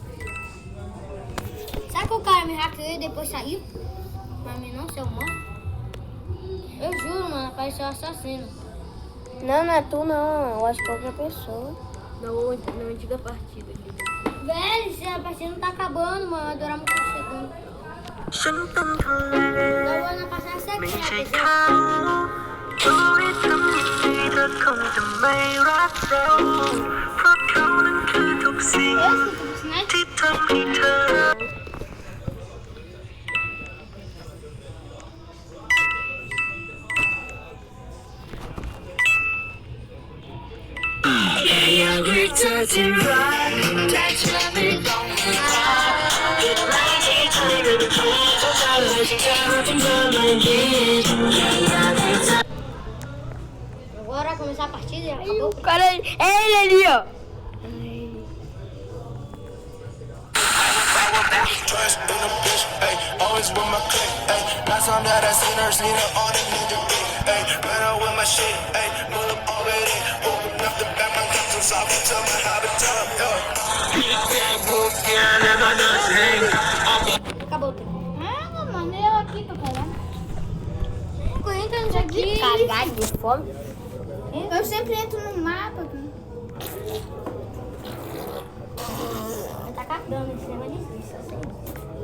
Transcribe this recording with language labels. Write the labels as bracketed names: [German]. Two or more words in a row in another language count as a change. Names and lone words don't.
[Portuguese] Sabe que o cara me hackeou e depois saiu? Pra mim não ser humano? Eu juro, mano, apareceu assassino. Não, não é tu não. Eu acho que é outra pessoa. Na antiga partida aqui. Velho, essa partida não tá acabando, mano. Vai durar muito segundo. [Thai] ฉันเป็นทะเล [Portuguese] Então eu vou passar essa [Thai] ไม่ [Portuguese] aqui, [Thai] ใช่ [Portuguese] né? [Thai] เขารู้ได้ทำยังไงเธอคงจะไม่รักเราเพราะเขานั้นคือทุกสิ่ง [Portuguese] Eu escuto você, né? [Thai] ที่ทำให้เธอ อยากให้เธอที่รักแต่เธอไม่ต้องการอะไรที่ท [Portuguese] Agora vai começar a partida e Aí acabou. o cara, é ele ali, ó. [English] Trust in a bitch, ayy, always with my click, ayy. Last time that I seen her all the nigga big, ayy. Ran out with my shit, ayy, pull up already. Open up the back, my cups and soft until my habitat, [Portuguese] Acabou o tempo. Ah, mano, eu aqui tô falando. Entra no aqui. Cagado de fome. Eu sempre entro no mapa. Tá cagando esse negócio disso, eu sei.